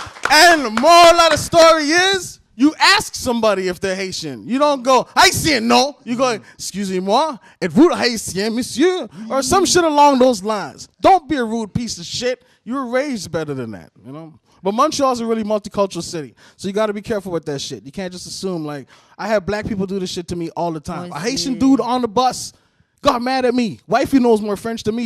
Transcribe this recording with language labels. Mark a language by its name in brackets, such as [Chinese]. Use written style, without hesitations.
[English] And the moral of the story is, you ask somebody if they're Haitian. You don't go, Haitien, no. You go, [French] excusez-moi, êtes-vous Haitien, monsieur? [English] Or some shit along those lines. Don't be a rude piece of shit. You were raised better than that, you know? But Montreal's a really multicultural city, so you got to be careful with that shit. You can't just assume, like, I have black people do this shit to me all the time. A Haitian dude on the bus got mad at me. Wifey knows more French than me.